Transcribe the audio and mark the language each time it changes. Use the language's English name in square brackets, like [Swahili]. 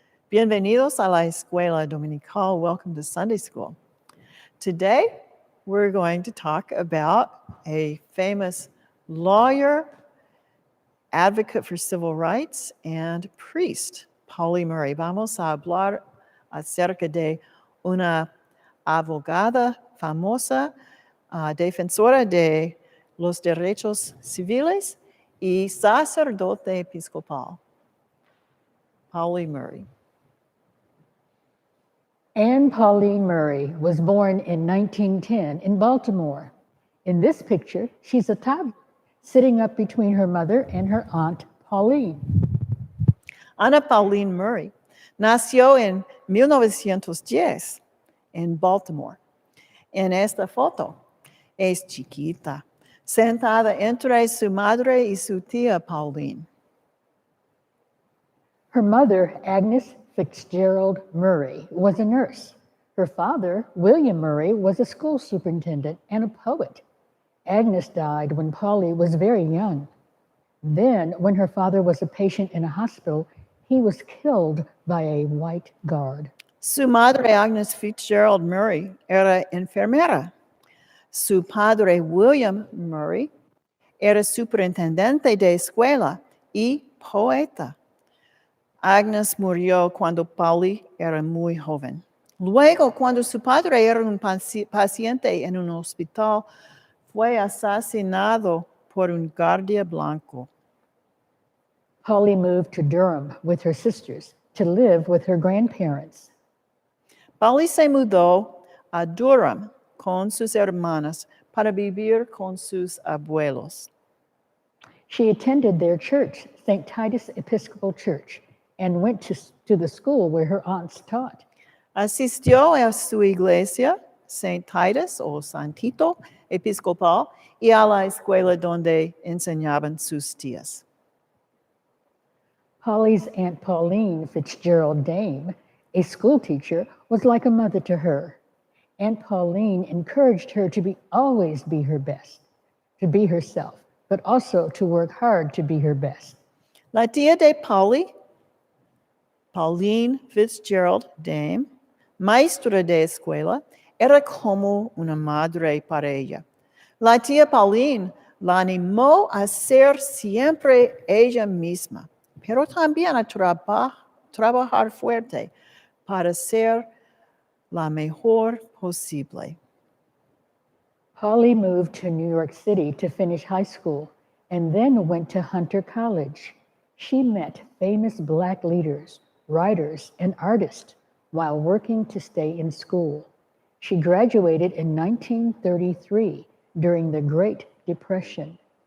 [Spanish] Bienvenidos a la escuela dominical. [English] Welcome to Sunday school. Today, we're going to talk about a famous lawyer, advocate for civil rights, and priest, Pauli Murray. [Spanish] Vamos a hablar acerca de una abogada famosa, defensora de los derechos civiles y sacerdote episcopal, Pauli Murray. [English] Anne Pauline Murray was born in 1910 in Baltimore. In this picture, she's a toddler, sitting up between her mother and her aunt, Pauline. [Spanish] Ana Pauline Murray nació en 1910 en Baltimore. En esta foto es chiquita, sentada entre su madre y su tía Pauline. [English] Her mother, Agnes Fitzgerald Murray, was a nurse. Her father, William Murray, was a school superintendent and a poet. Agnes died when Pauli was very young. Then, when her father was a patient in a hospital, he was killed by a white guard. [Spanish] Su madre, Agnes Fitzgerald Murray, era enfermera. Su padre, William Murray, era superintendente de escuela y poeta. Agnes murió cuando Pauli era muy joven. Luego, cuando su padre era un paciente en un hospital, fue asesinado por un guardia blanco. [English] Pauli moved to Durham with her sisters to live with her grandparents. [Spanish] Pauli se mudó a Durham con sus hermanas para vivir con sus abuelos. [English] She attended their church, St. Titus Episcopal Church, and went to the school where her aunts taught. [Spanish] Asistió a su iglesia, St. Titus o Santito Episcopal, y a la escuela donde enseñaban sus tías. [English] Pauli's Aunt Pauline Fitzgerald Dame, a school teacher, was like a mother to her. Aunt Pauline encouraged her to always be her best, to be herself, but also to work hard to be her best. [Spanish] La tía de Pauli, Pauline Fitzgerald Dame, maestra de escuela, era como una madre para ella. La tía Pauline la animó a ser siempre ella misma, pero también a trabajar fuerte para ser la mejor posible. [English] Pauli moved to New York City to finish high school and then went to Hunter College. She met famous Black leaders, writers, and artists while working to stay in school. She graduated in 1933 during the Great Depression.